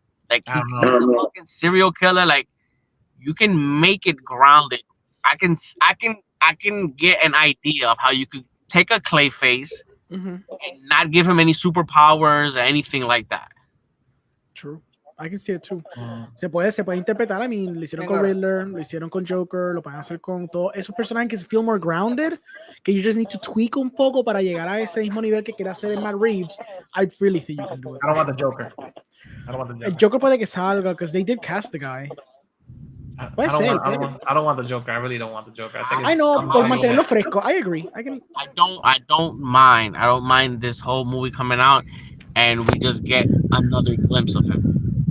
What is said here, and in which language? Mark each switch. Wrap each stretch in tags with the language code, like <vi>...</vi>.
<en>Like he's a fucking serial killer. Like you can make it grounded. I can get an idea of how you could take a Clayface and not give him any superpowers or anything like that. True. I can see it too.</en> <es>Se puede interpretar.</es> <en>I mean,</en> <es>lo hicieron con Riddler, lo hicieron con Joker, lo pueden hacer con todos esos personajes que se</es> <en>feel more grounded,</en> <es>que</es> <en>you just need to tweak</en> <es>un poco para llegar a ese mismo nivel que quiere hacer en Matt Reeves.</es> <en>I really think you can do it. I don't want the Joker.</en> <es>El Joker puede que salga</es> <en>because they did cast the guy. I don't want the Joker. I really don't want the Joker. I know,</en> <es>por mantenerlo fresco.</es> <en>I agree. I don't mind. I don't mind this whole movie coming out and we just get another glimpse of him.</en>